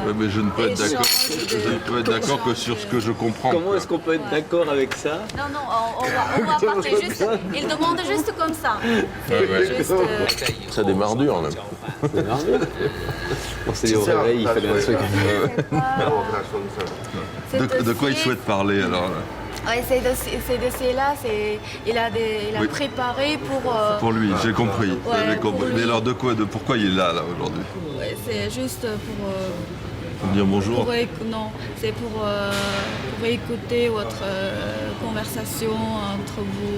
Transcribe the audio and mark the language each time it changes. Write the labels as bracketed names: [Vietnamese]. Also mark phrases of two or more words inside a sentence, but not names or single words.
[French] Ouais, mais je ne peux être d'accord. échange de- Je ne peux être d'accord que sur ce que je comprends. Comment quoi. est-ce qu'on peut être d'accord avec ça? Non, on va partir juste. Il demande juste comme ça. Ouais. Juste, Ça démarre dur, là. On s'est dit au réveil, il fallait un truc. [Chinese] 那我跟他说个事儿。 [French] De quoi il souhaite parler, alors là? Ouais, ces dossiers-là, il a Oui. préparé pour. Pour lui, j'ai compris. Ouais, J'avais compris. pour lui. Mais alors de quoi, pourquoi il est là aujourd'hui? Ouais, c'est juste Pour dire bonjour. non, c'est pour écouter votre conversation entre vous